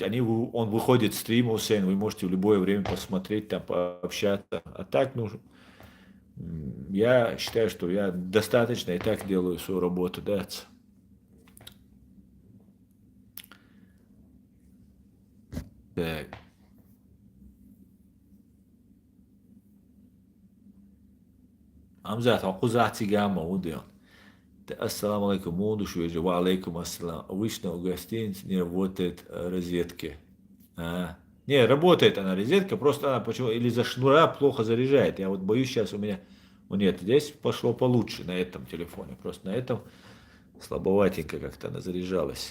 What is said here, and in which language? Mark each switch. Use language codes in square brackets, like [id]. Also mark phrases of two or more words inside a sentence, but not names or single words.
[ru] Он выходит в стрим, Хусейн, вы можете в любое время посмотреть, там пообщаться. А так, ну, я считаю, что я достаточно и так делаю свою работу, да. Так. Амзат, акузати гамма, удион. [ar] السلام عليكم, мудушу, وعليكم السلام. [ru] Обычно у гостиниц не работает розетки. Не, работает она розетка, просто она почему или за шнура плохо заряжает. Я вот боюсь сейчас у меня... Нет, здесь пошло получше на этом телефоне. Просто на этом слабоватенько как-то она заряжалась.